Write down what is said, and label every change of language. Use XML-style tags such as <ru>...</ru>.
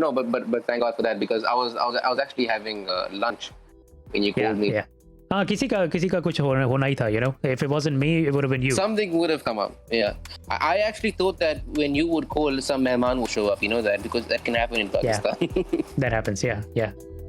<en>No, but thank God for that, because I was actually having lunch when you called me. Yeah.</en> <ur>किसी का कुछ होना ही था,</ur> <en>you know. If it wasn't me, it would have been you. Something would have come up. Yeah. I actually thought that when you would call, some mehman would show up. You know that, because that can happen in Pakistan. Yeah. That happens. Yeah. Yeah.</en>